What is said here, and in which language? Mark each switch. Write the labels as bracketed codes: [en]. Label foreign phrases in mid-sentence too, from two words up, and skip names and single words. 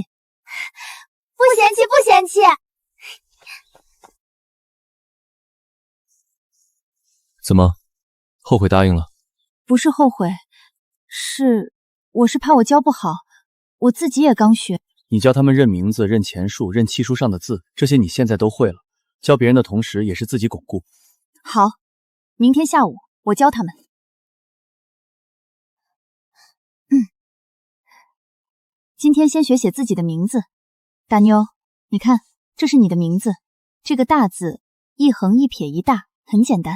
[zh] 不嫌棄，不嫌棄。怎麼，後悔答應了？不是後悔，我是怕我教不好，我自己也剛學。你教他們認名字、認錢數、認契書上的字，這些你現在都會了。教別人的同時，也是自己鞏固。好，明天下午我教他們。今天先學寫自己的名字。大妞，你看，這是你的名字，這個大字一橫一撇一大，很簡單。